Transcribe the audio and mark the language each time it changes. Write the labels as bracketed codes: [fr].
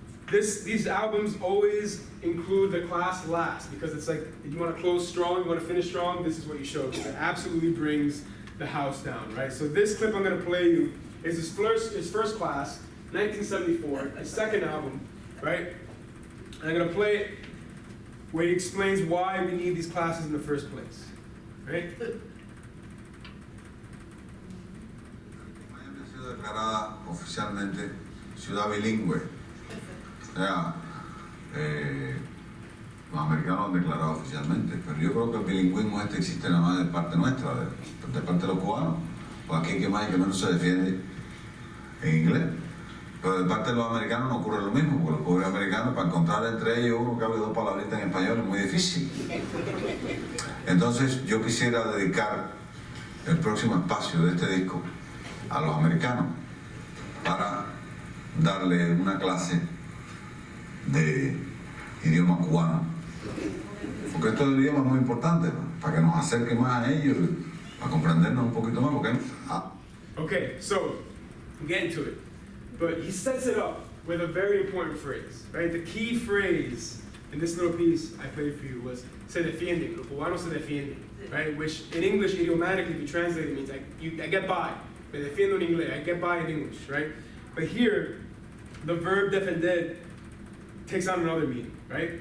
[en] These albums always include the class last, because it's like, if you want to close strong, you want to finish strong, this is what you show, because it absolutely brings the house down, right? So this clip I'm going to play you is his first class, 1974, his second album, right? And I'm going to play it where he explains why we need these classes in the first place, right? [es] Miami ha sido declarada oficialmente ciudad bilingüe. Ya, los americanos lo han declarado oficialmente, pero yo creo que el bilingüismo existe nada más de parte nuestra, de parte de los cubanos, pues aquí hay que más y que menos se defiende en inglés. Pero de parte de los americanos no ocurre lo mismo, porque los pobres americanos, para encontrar entre ellos uno que hable dos palabritas en español es muy difícil. Entonces yo quisiera dedicar el próximo espacio de este disco a los americanos para darle una clase de idioma cubano. Porque esto del idioma es muy importante, ¿no? Para que nos acerque más a ellos, para comprendernos un poquito más, porque... [en] Okay, so, get into it. But he sets it up with a very important phrase, right? The key phrase in this little piece I played for you was [es] se defiende, los cubanos se defienden, [en] right? Which in English, idiomatically, if you translate it, means I get by. [es] Me defiendo en inglés, [en] I get by in English, right? But here, the verb defender takes on another meaning, right?